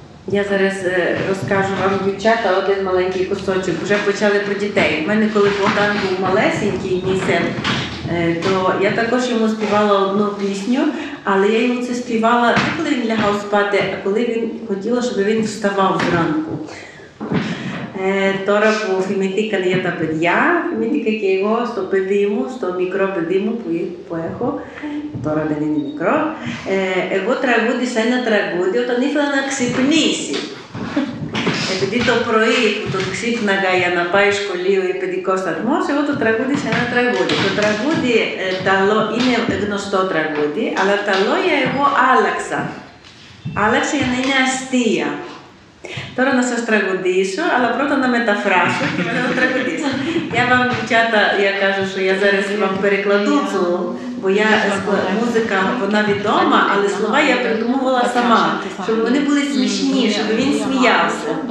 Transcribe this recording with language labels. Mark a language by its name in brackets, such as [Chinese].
[Ukrainian] Я зараз розкажу вам, дівчата, один маленький кусочок. Вже почали про дітей. У мене, коли Богдан був малесенький, мій син, то я також йому співала одну пісню, але я йому це співала не коли він лягав спати, а коли він хотіла, щоб він вставав зранку. [Greek] Τώρα που θυμηθήκαν για τα παιδιά, θυμήθηκα και εγώ στο παιδί μου, στο μικρό παιδί μου που έχω, τώρα δεν είναι μικρό, εγώ τραγούδισα ένα τραγούδι όταν ήθελα να ξυπνήσει. Επειδή το πρωί που τον ξύπναγα για να πάει σχολείο ή παιδικό σταθμό, εγώ το τραγούδισα ένα τραγούδι. Το τραγούδι είναι γνωστό τραγούδι, αλλά τα λόγια εγώ άλλαξα. Άλλαξα για να είναι αστεία. Τώρα να σας τραγουδήσω, αλλά πρώτα να μεταφράσω και μετά να τραγουδήσω. [Ukrainian] Я вам, дівчата, я кажу, що я зараз вам перекладу цю, бо музика, вона відома, але слова я придумувала сама, щоб вони були смішні, щоб він сміявся.